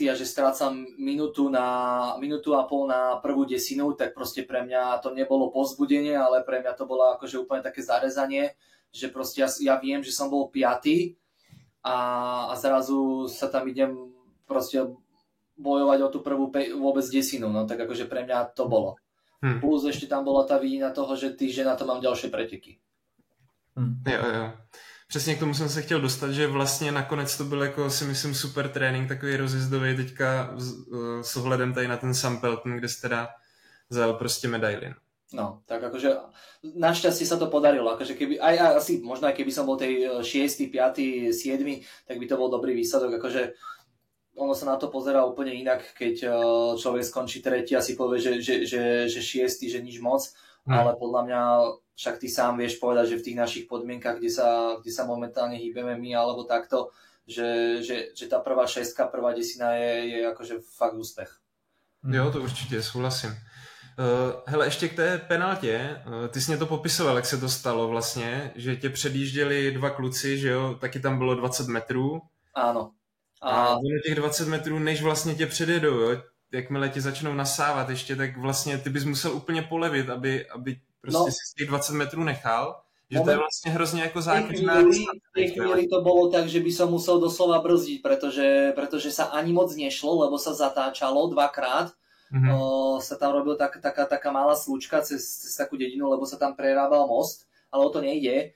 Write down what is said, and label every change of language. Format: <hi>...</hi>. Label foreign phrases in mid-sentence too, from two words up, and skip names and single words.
<sk>a že strácam minútu a pol na prvú desinu, tak proste pre mňa to nebolo povzbudenie, ale pre mňa to bolo akože úplne také zarezanie, že proste ja viem, že som bol 5. a zrazu sa tam idem proste bojovať o tú prvú vôbec desinu, no tak akože pre mňa to bolo. Plus ešte tam bola tá vidina toho, že týždeň na to mám ďalšie preteky.</sk> <cs>Jo. Přesně k tomu jsem se chtěl dostat, že vlastně nakonec to byl jako si myslím super trénink, takový rozjezdový teďka s ohledem tady na ten Sam Pelton, kde jsi teda zajel prostě medaili.</cs> <sk>No, tak akože našťastie sa to podarilo, akože keby, aj asi možno aj keby som bol tej 6., 5., 7., tak by to bol dobrý výsledok, akože ono sa na to pozerá úplne inak, keď človek skončí tretí a si povie, že 6., že nič moc, ale podľa mňa však ty sám vieš povedať, že v tých našich podmienkach, kde sa momentálne hýbeme my alebo takto, že tá prvá 6., prvá 10. je akože fakt úspech.</sk> <cs>Jo, to určitě, souhlasím. Hele, ještě k té penaltě, ty jsi mě to popisoval, jak se to stalo vlastně, že tě předjížděli dva kluci, že jo, taky tam bylo 20 metrů.</cs> <sk>Áno.</sk> <cs>A na těch 20 metrů, než vlastně tě předjedou, jo, jakmile tě začnou nasávat ještě, tak vlastně ty bys musel úplně polevit, aby prostě si z těch 20 metrů nechal.</cs> <sk>Že to je vlastne hrozne ako zákeřná distanca. V tej chvíli to bolo tak, že by som musel doslova brzdiť, pretože sa ani moc nešlo, lebo sa zatáčalo dvakrát. Sa tam robil taká malá slúčka cez takú dedinu, lebo sa tam prerábal most, ale o to nejde.</sk>